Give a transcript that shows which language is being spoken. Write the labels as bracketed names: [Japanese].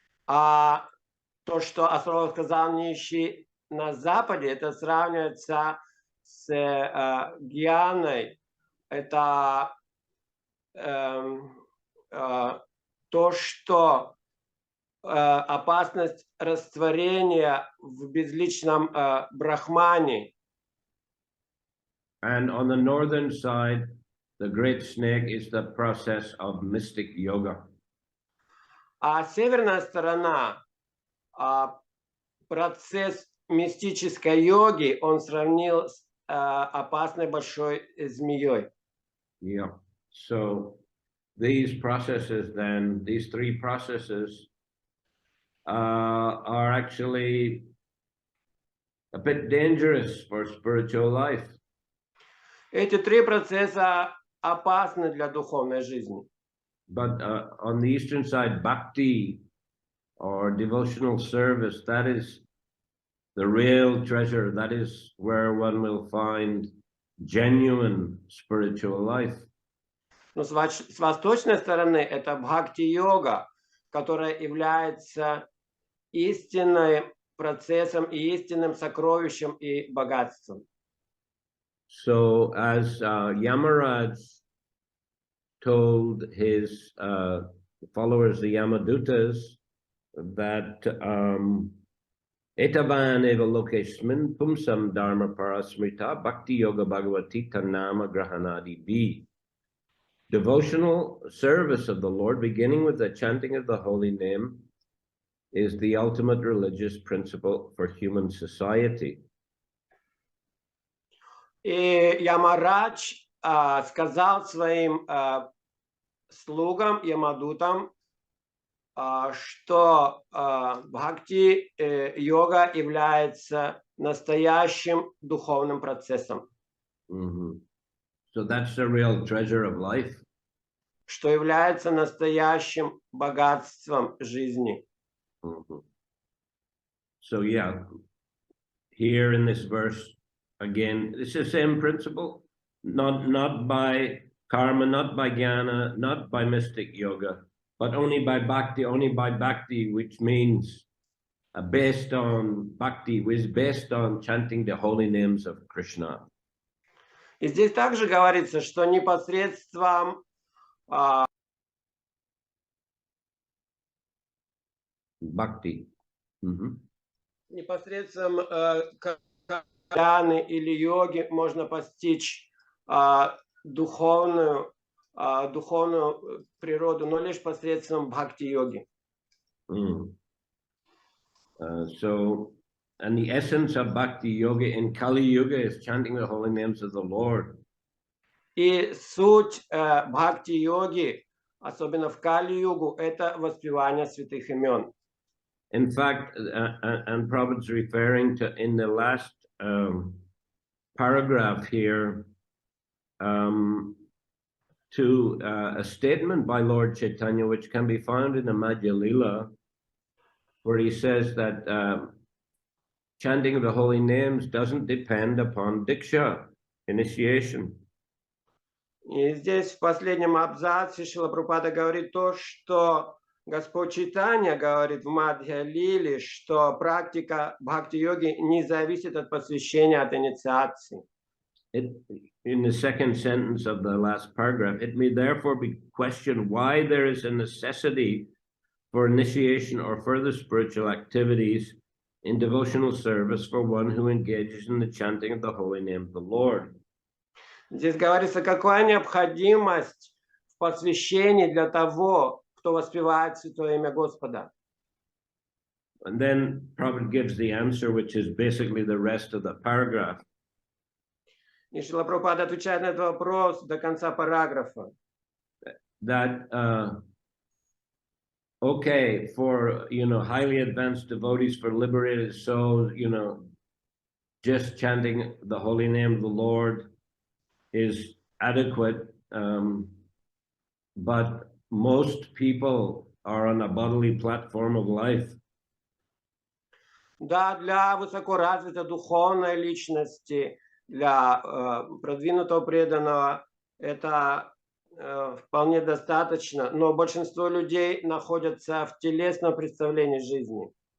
[Russian] А то, что астролог сказал не ищи на западе, это сравнивается с гьяной. Это то, что опасность растворения в безличном брахмане. [English] And on the northern side, the great snake is the process of mystic yoga. [Russian] А северная сторона, процесс мистической йоги, он сравнил с опасной большой змеей. [English] Yeah. So these processes then, these 3 processes are actually a bit dangerous for spiritual life. [Russian] Эти 3 процесса опасны для духовной жизни. [English] But on the eastern side, bhakti or devotional service, that is the real treasure. That is where one will find genuine spiritual life. [Russian] Но с восточной стороны это бхакти-йога, которая является истинным процессом и истинным сокровищем и богатством. [English] So as Yamaraj told his followers, the Yamadutas, that [Sanskrit] Etavan eva lokeshmin pumsam dharma parasmrita bhakti yoga bhagavati tanama grahanadi bi. [English] Devotional service of the Lord, beginning with the chanting of the holy name, is the ultimate religious principle for human society. [Russian] И Ямарадж сказал своим слугам, ямадутам, что бхакти-йога является настоящим духовным процессом. [English] So that's the real treasure of life. [Russian] Что является настоящим богатством жизни. [English] So yeah, here in this verse, again, it's the same principle, not by karma, not by jnana, not by mystic yoga, but only by bhakti, which means based on bhakti, which is based on chanting the holy names of Krishna. [Russian] И здесь также говорится, что непосредством [English] Bhakti. [Russian] Непосредством дхьяны или йоги можно постичь духовную природу, но лишь посредством бхакти-йоги. [English] So, and the essence of bhakti yoga in Kali Yuga is chanting the holy names of the Lord. [Russian] И суть бхакти-йоги, особенно в Кали-югу, это воспевание святых имен. [English] In fact, and Prabhupada's referring to in the last paragraph here to a statement by Lord Chaitanya, which can be found in the Madhya Lila, where he says that chanting of the holy names doesn't depend upon diksha, initiation. [Russian] И здесь в последнем абзаце Шрила Прабхупада говорит то, что Господь Чайтанья говорит в Мадхья Лиле, что практика бхакти-йоги не зависит от посвящения, от инициации. [English] In the second sentence of the last paragraph, it may therefore be questioned why there is a necessity for initiation or further spiritual activities in devotional service for one who engages in the chanting of the holy name of the Lord. [Russian] Здесь говорится, какая необходимость в посвящении для того, кто воспевает святое имя Господа. [English] And then Prabhupada gives the answer, which is basically the rest of the paragraph. [Russian] И Шрила Прабхупада отвечает на этот вопрос до конца параграфа. [English] That okay, for highly advanced devotees, for liberated souls, just chanting the holy name of the Lord is adequate, but most people are on a bodily platform of life. [Russian] Да, для высокоразвитой духовной личности, для продвинутого преданного это вполне достаточно, но большинство людей находятся в телесном представлении жизни.